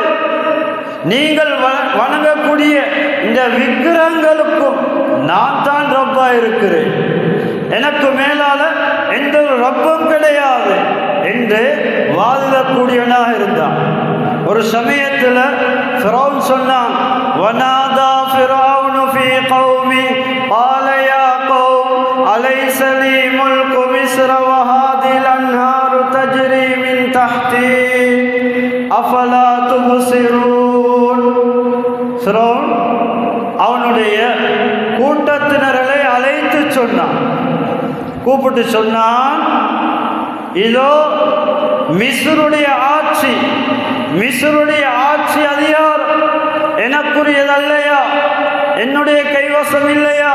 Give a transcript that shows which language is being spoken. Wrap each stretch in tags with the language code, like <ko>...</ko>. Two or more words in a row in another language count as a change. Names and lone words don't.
<ta>நீங்கள் வணங்கக்கூடிய இந்த விக்கிரகங்களுக்கும் நான் தான் ரப்பா இருக்கிறேன், எனக்கு மேலால எந்த ஒரு ரப்பும் கிடையாது என்று வாதிடக்கூடியவனாக இருந்தான். ஒரு சமயத்தில் ஃபிரௌன் சொன்னான்,</ta> <ar>ونادى فرعون في قومي قال يا قوم أليس لي ملك مصر وهذه الأنهار تجري من تحتي أفلا تبصرون.</ar> <ta>ஃபிரௌன் அவனுடைய கூட்டத்தினர்களை அழைத்து சொன்னான், கூப்பிட்டு சொன்னான், இதோ மிஸ்ருடைய ஆட்சி, மிஸ்ருடைய ஆட்சி அதிகாரம் எனக்குரியதல்லையா, என்னுடைய கைவசம் இல்லையா?</ta>